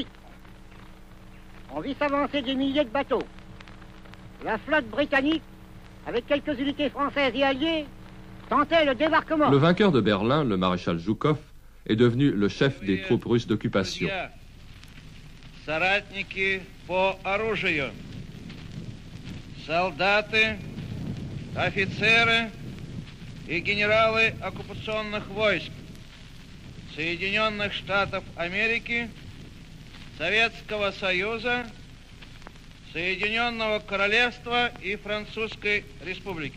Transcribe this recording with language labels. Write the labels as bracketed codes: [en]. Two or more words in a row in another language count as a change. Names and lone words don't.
[fr] On vit s'avancer des milliers de bateaux. La flotte britannique, avec quelques unités françaises et alliées, tentait le débarquement. Le vainqueur de Berlin, le maréchal Zhukov, est devenu le chef des troupes russes d'occupation. [ru] Соратники по оружию, солдаты, офицеры и генералы оккупационных войск Соединенных Штатов Америки, Советского Союза, Соединенного Королевства и Французской Республики.